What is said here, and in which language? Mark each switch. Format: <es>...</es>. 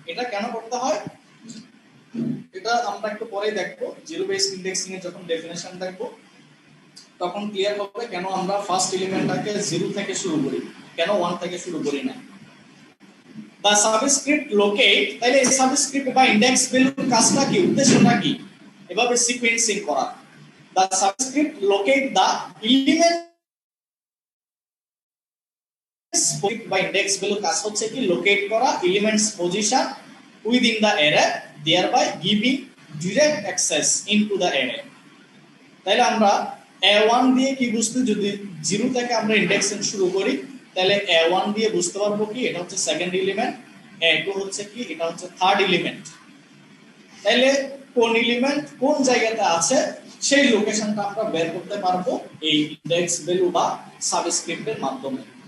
<bn>এটা কেন করতে হয় এটা আমরা একটু পরে দেখবো, জিরো বেসড ইনডেক্সিং এর যখন ডেফিনেশন দেখবো তখন ক্লিয়ার হবে কেন আমরা ফার্স্ট এলিমেন্টটাকে 0 থেকে শুরু করি, কেন 1 থেকে শুরু করি না।</bn> <en>The subscript locate,</en> <bn>তাহলে এই সাবস্ক্রিপ্ট বা ইনডেক্স ভ্যালুর কাজটা কি, উদ্দেশ্যটা কি, এভাবে সিকোয়েন্সিং করা।</bn> <en>The subscript locate the elements</en> <bn>বা ইনডেক্স ভ্যালু কাজ হচ্ছে কি লোকেট করা elements position</bn> <en>within the array thereby giving direct access into the array।</en> <bn>তাহলে আমরা a1 দিয়ে কি বুঝতে, যদি 0 থেকে আমরা ইনডেক্সিং শুরু করি তাহলে a1 দিয়ে বুঝতে পারবো কি এটা হচ্ছে সেকেন্ড এলিমেন্ট, a2 হচ্ছে কি এটা হচ্ছে থার্ড এলিমেন্ট। তাহলে কোন এলিমেন্ট কোন জায়গাতে আছে সেই লোকেশনটা আমরা বের করতে পারবো এই ইনডেক্স ভ্যালু বা সাবস্ক্রিপ্টের মাধ্যমে।</bn>